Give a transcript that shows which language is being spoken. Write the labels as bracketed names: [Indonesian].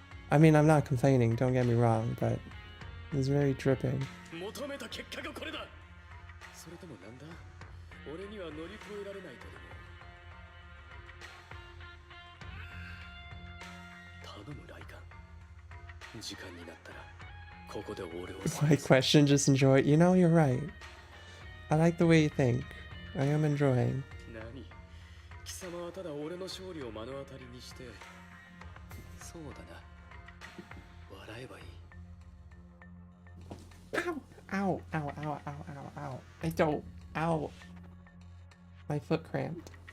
[English] I mean, I'm not complaining, don't get me wrong, but it's very dripping. [Japanese] 求めた結果がこれだ。それともなんだ？俺には乗り越えられないとでも。頼むライカン。時間になったらここで俺を。 [English] My question, just enjoy it. You know, you're right. I like the way you think. I am enjoying. [Japanese] 何？貴様はただ俺の勝利を目の当たりにして。そうだな。笑えばいい。 [English] Ow, ow, ow, ow, ow, ow. I don't. Ow. My foot cramped.